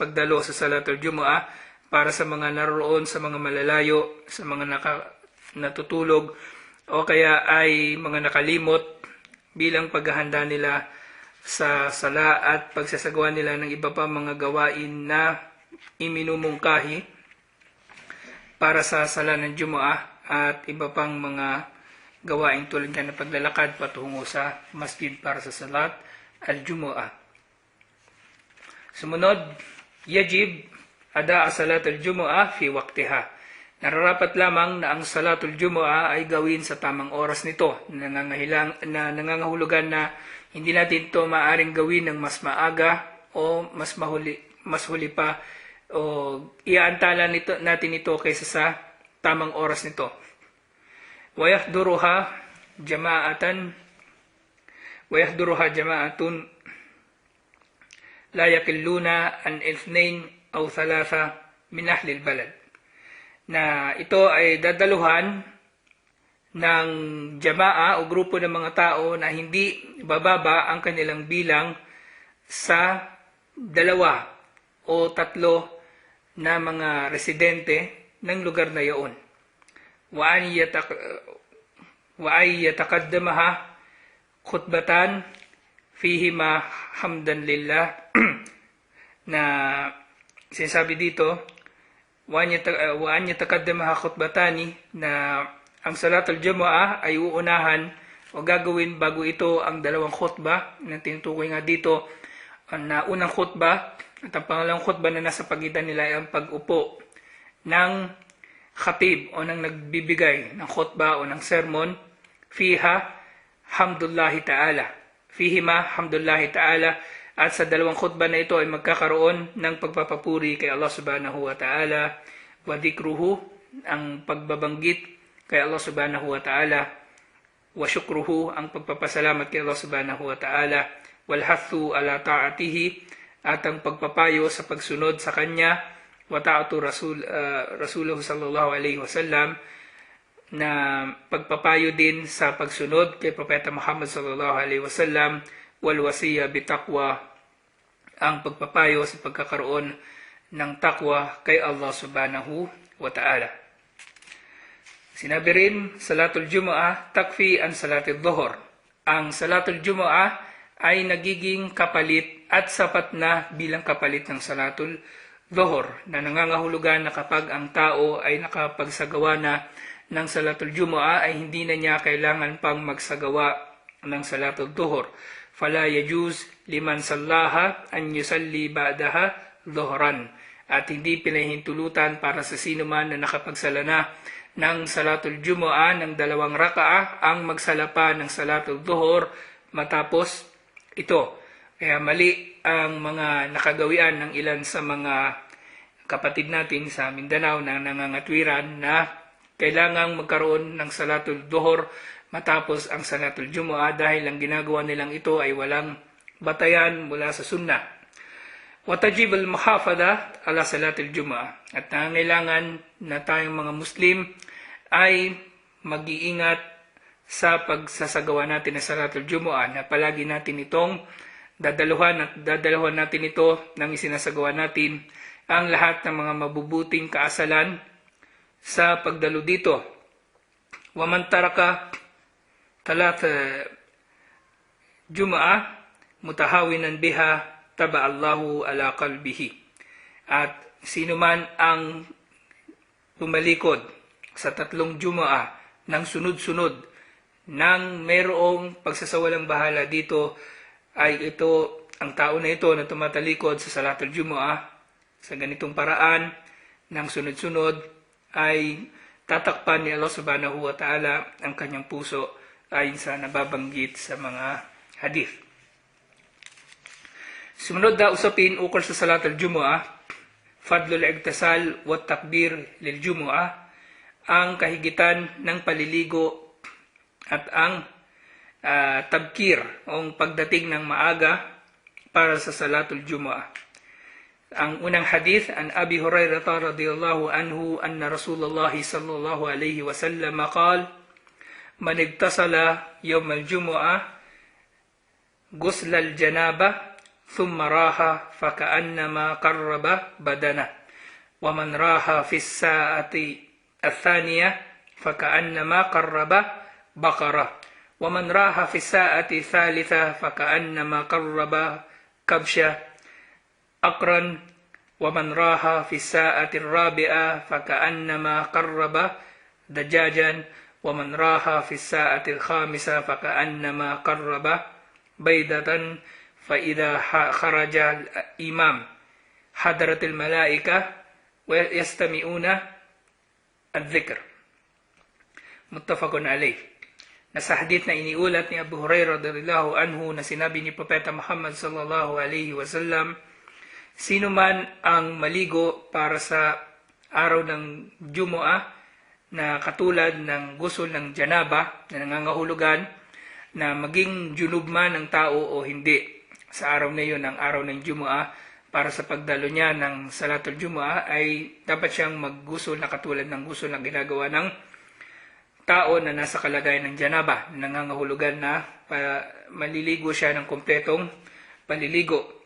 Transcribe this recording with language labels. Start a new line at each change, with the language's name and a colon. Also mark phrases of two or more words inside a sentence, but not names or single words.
Filipino: pagdalo sa Salatul Jumu'ah, para sa mga naroon sa mga malalayo, sa mga natutulog o kaya ay mga nakalimot bilang paghahanda nila sa sala at pagsasagawa nila ng iba pa mga gawain na iminumungkahi para sa sala ng Jumu'ah at iba pang mga gawain tulad ng paglalakad patungo sa masjid para sa salat al-Jumu'ah.
Arabic: Sumunod, يجب أداء صلاة الجمعة في وقتها.
Filipino: Nararapat lamang na ang Salatul Jumu'ah ay gawin sa tamang oras nito. Nangangahulugan na hindi natin ito maaaring gawin ng mas maaga o mas huli pa o iaantala natin ito kaysa sa tamang oras nito.
Arabic: ويحضرها جماعة لا يقلون عن 2 أو 3 من أهل البلد.
Filipino: Na ito ay dadaluhan ng jamaa o grupo ng mga tao na hindi bababa ang kanilang bilang sa 2 o 3 na mga residente ng lugar na iyon.
Arabic: وأن يتقدمها خطبتان فيهما حمد لله
Filipino: na sinasabi dito
Arabic: وأن يتقدمها خطبتان
Filipino: na ang Salatul Jumu'ah ay uunahan o gagawin bago ito ang 2 khutbah na tinutukoy nga dito na unang khutbah at ang pangalawang khutbah na nasa pagitan nila ay ang pag-upo ng khatib o nang nagbibigay ng khutbah o ng sermon,
Arabic: فيهما حمد الله
Filipino: ta'ala, at sa 2 khutbah na ito ay magkakaroon ng pagpapapuri kay Allah
Arabic: سبحانه وتعالى, وذكره,
Filipino: ang pagbabanggit kay Allah
Arabic: سبحانه وتعالى، وشكره,
Filipino: ang pagpapasalamat kay Allah
Arabic: سبحانه وتعالى، والحث على طاعته,
Filipino: at ang pagpapayo sa pagsunod sa kanya,
Arabic: وطاعة رسول الله صلى الله عليه وسلم,
Filipino: na pagpapayo din sa pagsunod kay Propeta Muhammad
Arabic: صلى الله عليه وسلم، والوصية بالتقوى,
Filipino: ang pagpapayo sa pagkakaroon ng takwa kay Allah
Arabic: سبحانه وتعالى.
Filipino: Sinabi rin,
Arabic: صلاة الجمعة تكفي عن صلاة الظهر.
Filipino: Ang Salatul Jumu'ah ay nagiging kapalit at sapat na bilang kapalit ng Salatul Dhuhr, na nangangahulugan na kapag ang tao ay nakapagsagawa na ng Salatul Jumu'ah ay hindi na niya kailangan pang magsagawa ng Salatul Dhuhr.
Arabic: فلا يجوز لمن صلاها أن يصلي بعدها ظهرا.
Filipino: At hindi pinahintulutan para sa sino man na nakapagsala na ng salatul Jumu'ah ng 2 raka'a ang magsala pa ng salatul Dhuhr matapos ito. Kaya mali ang mga nakagawian ng ilan sa mga kapatid natin sa Mindanao na nangangatwiran na kailangang magkaroon ng salatul Dhuhr matapos ang salatul Jumu'ah dahil ang ginagawa nilang ito ay walang batayan mula sa sunnah.
Arabic: وتجب المحافظة على صلاة الجمعة.
Filipino: At nangangailangan na tayong mga Muslim ay mag-iingat sa pagsasagawa natin ng salatul Jumu'ah na palagi natin itong dadalahan natin ito nang isinasagawa natin ang lahat ng mga mabubuting kaasalan sa pagdalo dito.
Arabic: ومن ترك ثلاث جمع متهاونا بها طبع الله على قلبه.
Filipino: At sino man ang tumalikod sa 3 Jumu'ah ng sunod-sunod nang mayroong pagsasawalang bahala dito, ay ito, ang tao na ito na tumatalikod sa salatul Jumu'ah sa ganitong paraan ng sunod-sunod ay tatakpan ni Allah
Arabic: سبحانه وتعالى
Filipino: ang kanyang puso ayon sa nababanggit sa mga hadith. Sumunod na usapin ukol sa salatul Jumu'ah,
Arabic: فضل الاغتسال والتبكير للجمعة,
Filipino: ang kahigitan ng paliligo at ang tabkir o pagdating ng maaga para sa salatul Jumu'ah. Ang unang hadith
Arabic: عن أبي هريرة رضي الله عنه أن رسول الله صلى الله عليه وسلم قال من اغتسل يوم الجمعة غسل الجنابة ثم راح فكأنما قرب بدنة ومن راح في الساعة الثانية فكأنما قرب بقرة ومن راح في الساعة الثالثة فكأنما قرب كبشة أقرا ومن راح في الساعة الرابعة فكأنما قرب دجاجا ومن راح في الساعة الخامسة فكأنما قرب بيضة فإذا خرج الإمام حضرت الملائكة ويستمعون الذكر متفق عليه.
Filipino: Nasa hadith na iniulat ni Abu Hurairah
Arabic: رضي الله عنه
Filipino: na sinabi ni Propeta Muhammad
Arabic: صلى الله عليه وسلم,
Filipino: sino man ang maligo para sa araw ng Jumu'ah na katulad ng gusul ng janaba na nangangahulugan na maging junub man ng tao o hindi sa araw na yun, ang araw ng Jumu'ah, para sa pagdalo niya ng salatul Jumu'ah ay dapat siyang maggusul na katulad ng gusul na ginagawa ng tao na nasa kalagayan ng janaba, nangangahulugan na maliligo siya ng kumpletong paliligo.